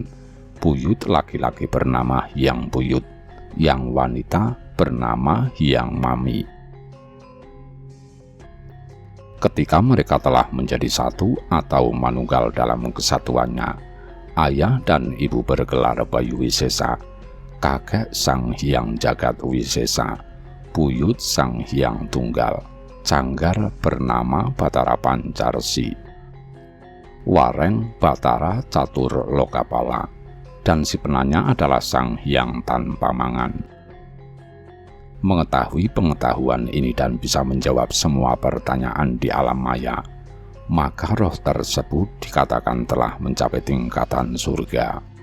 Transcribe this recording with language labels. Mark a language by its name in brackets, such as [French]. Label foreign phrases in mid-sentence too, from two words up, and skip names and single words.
[Indonesian] Buyut laki-laki bernama Hyang Buyut, yang wanita bernama Hyang Mami. Ketika mereka telah menjadi satu atau manunggal dalam kesatuannya, ayah dan ibu bergelar Bayu Wisesa, kakek Sang Hyang Jagat Wisesa, buyut Sang Hyang Tunggal, canggar bernama Batara Pancarsi, wareng Batara Catur Lokapala, dan si penanya adalah Sang Hyang Tanpa Mangan. Mengetahui pengetahuan ini dan bisa menjawab semua pertanyaan di alam maya, maka roh tersebut dikatakan telah mencapai tingkatan surga.